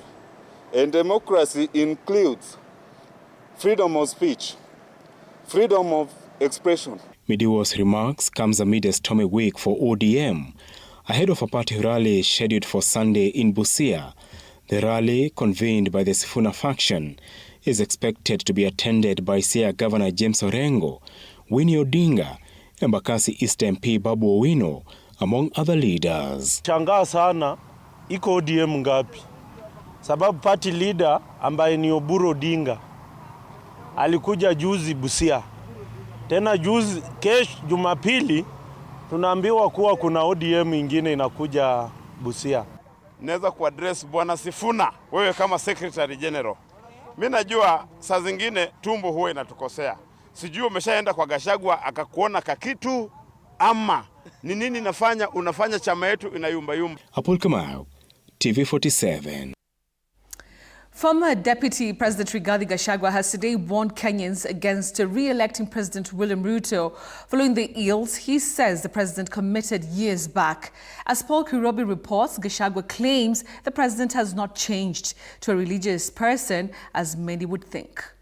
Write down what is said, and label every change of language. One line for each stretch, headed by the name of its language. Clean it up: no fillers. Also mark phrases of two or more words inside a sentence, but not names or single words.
English: And democracy includes freedom of speech, freedom of expression. Midiwo's remarks comes amid a stormy week for ODM, ahead of a party rally scheduled for Sunday in Busia. The rally, convened by the Sifuna faction, is expected to be attended by Siaya Governor James Orengo, Winnie Odinga, Embakasi East MP Babu Owino, among other leaders.
Swahili: Shangaa sana iko ODM ngapi? Sababu
English: party leader
Swahili: ambaye ni Oburu Odinga alikuja juzi Busia. Tena juzi Jumapili tunaambiwa kuwa kuna ODM ingine inakuja Busia. Naweza kuaddress Bwana Sifuna, wewe kama
English: Secretary General.
Swahili: Mimi najua saa zingine tumbo huwa inatukosea. Sijui umeshaenda kwa Gachagua akakuona kakitu ama ni nini unafanya chama yetu inayumba yumba. Apol Kamau, TV47.
English: Former Deputy President Rigathi Gachagua has today warned Kenyans against re-electing President William Ruto following the ills he says the president committed years back. As Paul Kirobi reports, Gachagua claims the president has not changed to a religious person as many would think.